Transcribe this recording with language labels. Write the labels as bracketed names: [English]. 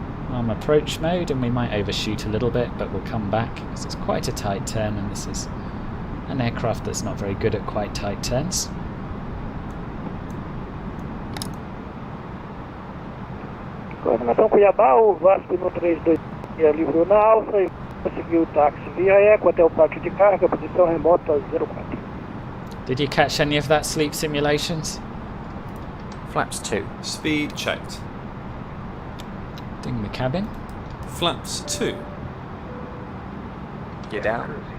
[English] I'm approach mode, and we might overshoot a little bit, but we'll come back because it's quite a tight turn, and this is an aircraft that's not very good at quite tight turns. [Portuguese] Coordenação Cuiabá, o Vasco no 32 livrou na alça e conseguiu o táxi via eco até o pátio de carga, posição remota 04. [English] Did you catch any of that sleep simulations? Flaps 2. Speed checked. Ding the cabin. Flaps 2. Gear down.